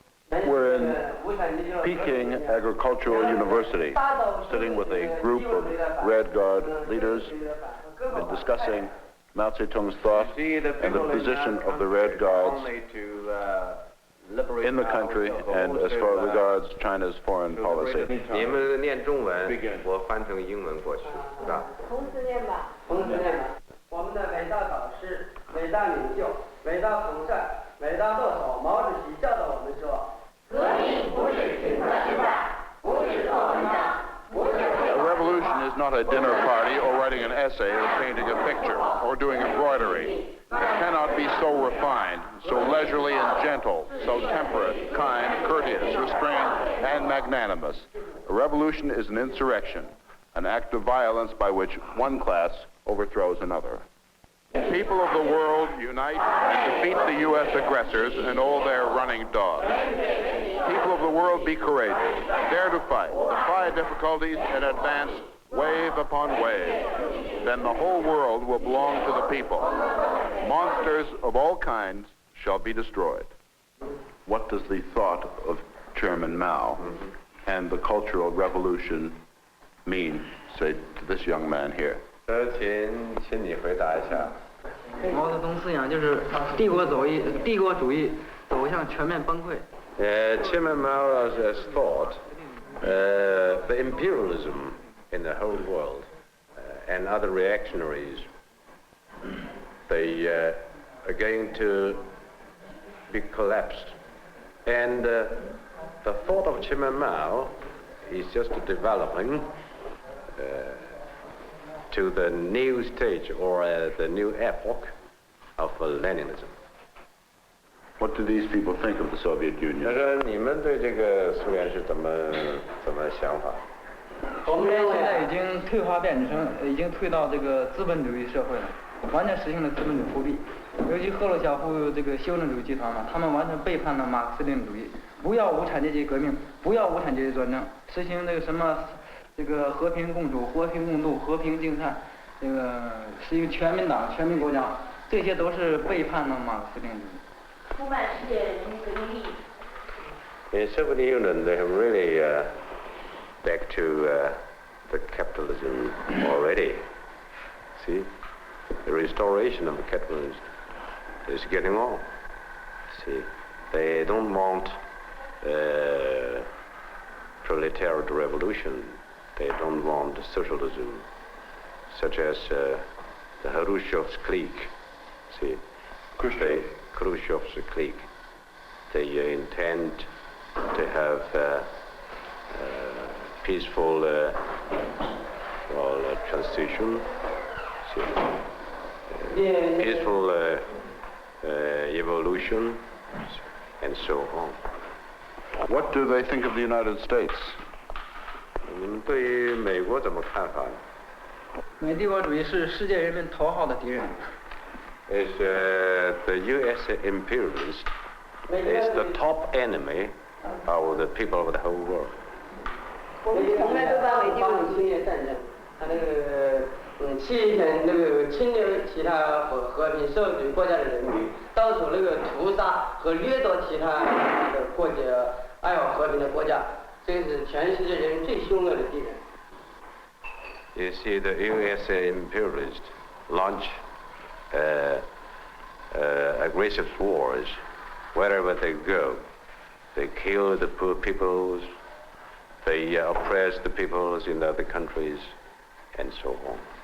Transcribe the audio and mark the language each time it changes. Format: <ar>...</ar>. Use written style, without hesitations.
<en>We're in Peking Agricultural University, sitting with a group of Red Guard leaders, and discussing Mao Zedong's thought and the position of the Red Guards in the country and as far regards China's foreign policy.</en> <zh>你们念中文，我翻成英文过去，是吧？同时念吧，同时念吧。我们的伟大导师、伟大领袖、伟大统帅、伟大舵手毛主席教导我们说：革命不是请客吃饭，不是做文章，不是。</zh> <en>A revolution is not a dinner party or writing an essay or painting a picture or doing embroidery. It cannot be so refined, so leisurely and gentle, so temperate, kind, courteous, restrained, and magnanimous. A revolution is an insurrection, an act of violence by which one class overthrows another. People of the world unite and defeat the U.S. aggressors and all their running dogs. People of the world, be courageous, dare to fight, defy difficulties, and advance wave upon wave. Then the whole world will belong to the people. Monsters of all kinds shall be destroyed. What does the thought of Chairman Mao and the Cultural Revolution mean, say, to this young man here?</en> <zh>请你回答一下。毛泽东思想就是帝国主义走向全面崩溃。</zh> <en>Chairman Mao has thought the imperialism in the whole world and other reactionaries, they are going to be collapsed. And the thought of Chairman Mao is just developing to the new stage or the new epoch of Leninism. What do these people think of the Soviet Union?</en> <zh>你们对这个苏联是怎么想法？苏联现在已经退化变成，已经退到这个资本主义社会了，完全实行了资本主义复辟。尤其赫鲁晓夫这个修正主义集团嘛，他们完全背叛了马克思列宁主义，不要无产阶级革命，不要无产阶级专政，实行这个什么这个和平共处、和平共度、和平竞赛，这个实行全民党、全民国家，这些都是背叛了马克思列宁主义。出卖世界人民革命利益。</zh> <en>In Soviet Union, they have really back to the capitalism already. See, the restoration of the capitalism is getting on. See, they don't want proletariat revolution. They don't want socialism, such as the Khrushchev's clique. See, Khrushchev's clique. They intend to have peaceful transition, peaceful evolution, and so on. What do they think of the United States?</en> <zh>你们对于美国怎么看法？美帝国主义是世界人民头号的敌人。</zh> <en>Is the U.S. imperialist is the top enemy of the people of the whole world.</en> <zh>我们从来都把美帝国主义战争，他那个欺骗那个侵略其他和平社会主义国家的人民，到处那个屠杀和掠夺其他的国家爱好和平的国家，这是全世界人民最凶恶的敌人。</zh> <en>You see, the U.S. imperialists launch aggressive wars wherever they go. They kill the poor peoples, they oppress the peoples in other countries, and so on.</en>